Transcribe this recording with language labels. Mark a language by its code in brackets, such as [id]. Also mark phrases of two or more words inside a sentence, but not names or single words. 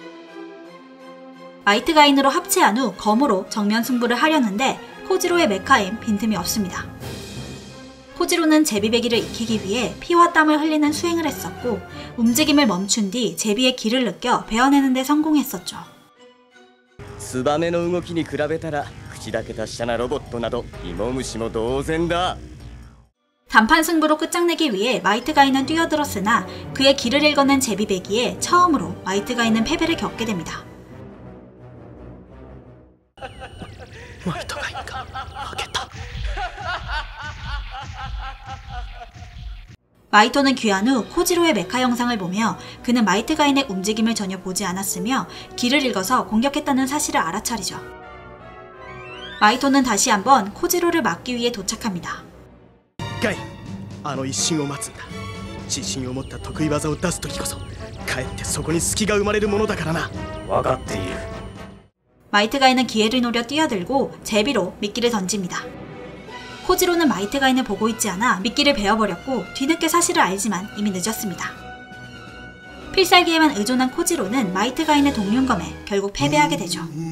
[ko] 마이트 가인으로 합체한 후 검으로 정면 승부를 하려는데 코지로의 메카엔 빈틈이 없습니다. 코지로는 제비배기를 익히기 위해 피와 땀을 흘리는 수행을 했었고 움직임을 멈춘 뒤 제비의 기를 느껴 베어내는 데 성공했었죠. [ja] ツバメの動きに比べたら口だけ達者なロボットなど芋虫も同然だ. [ko] 단판 승부로 끝장내기 위해 마이트 가인은 뛰어들었으나 그의 길을 읽어낸 제비배기에 처음으로 마이트 가인은 패배를 겪게 됩니다. 마이트 가인가 하겠다. 마이토는 귀환 후 코지로의 메카 영상을 보며 그는 마이트 가인의 움직임을 전혀 보지 않았으며 길을 읽어서 공격했다는 사실을 알아차리죠. 마이토는 다시 한번 코지로를 막기 위해 도착합니다. [ja] ガイン、あの一瞬を待つんだ。自信を持った得意技を出す時こそかえってそこに隙が生まれるものだからな。分かっている。 [ko] 마이트 가인은 기회를 노려 뛰어들고 제비로 미끼를 던집니다. 코지로는 마이트 가인을 보고 있지 않아 미끼를 베어버렸고 뒤늦게 사실을 알지만 이미 늦었습니다. 필살기에만 의존한 코지로는 마이트 가인의 동륜검에 결국 패배하게 되죠.